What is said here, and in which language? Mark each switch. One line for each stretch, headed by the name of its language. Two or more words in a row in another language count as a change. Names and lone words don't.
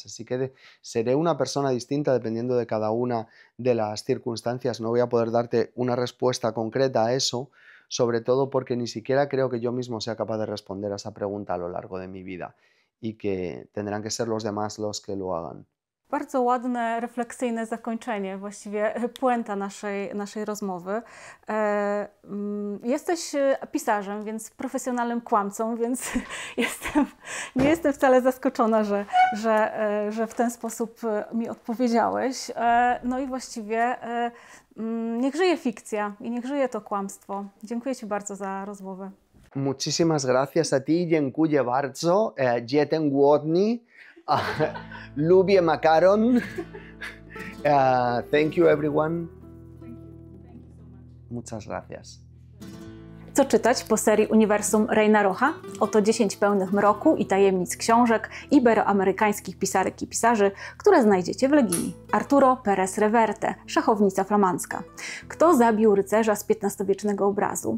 Spanish: Así que seré una persona distinta dependiendo de cada una de las circunstancias. No voy a poder darte una respuesta concreta a eso, sobre todo porque ni siquiera creo que yo mismo sea capaz de responder a esa pregunta a lo largo de mi vida y que tendrán que ser los demás los que lo hagan.
Polish: Bardzo ładne, refleksyjne zakończenie, właściwie puenta naszej rozmowy. Jesteś pisarzem, więc profesjonalnym kłamcą, więc nie jestem wcale zaskoczona, że w ten sposób mi odpowiedziałeś. No i właściwie niech żyje fikcja i niech żyje to kłamstwo. Dziękuję Ci bardzo za rozmowę.
Spanish: Muchísimas gracias a ti,
Polish: dziękuję bardzo. Dziękuję głodni. Lubię makaron.
English: Thank you everyone.
Spanish: Muchas gracias.
Polish: Co czytać po serii Uniwersum Reina Rocha? Oto 10 pełnych mroku i tajemnic książek iberoamerykańskich pisarek i pisarzy, które znajdziecie w Legii. Arturo Pérez Reverte, szachownica flamandzka. Kto zabił rycerza z XV-wiecznego obrazu?